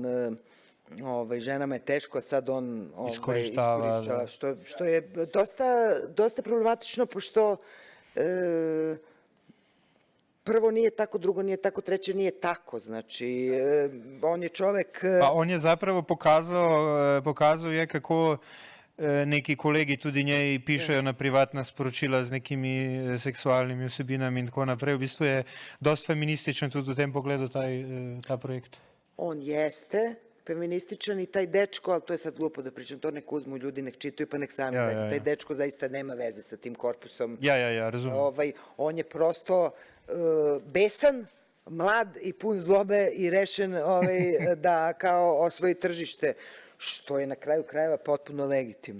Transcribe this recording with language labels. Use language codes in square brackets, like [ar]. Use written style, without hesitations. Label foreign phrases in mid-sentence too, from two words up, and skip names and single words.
[sr] ženama je teško, sad on iskorištava, što je dosta problematično, pošto prvo nije tako, drugo nije tako, treće nije tako, znači on je čovek... Pa on je zapravo pokazuje kako neki kolegi [sl] tudi njej pišejo na privatna sporočila z nekimi seksualnimi vsebinami in tako naprej. V bistvu je dosta feminističen tudi v tem pogledu ta projekt. [sr] On jeste feminističan i taj dečko, ali to je sad glupo da pričam, to nek uzmu ljudi, nek čitaju pa nek sami gledaju. Taj dečko zaista nema veze sa tim korpusom. Ja, razumem. On je prosto besan, mlad i pun zlobe i rešen da kao osvoji tržište, što je na kraju krajeva potpuno legitimno.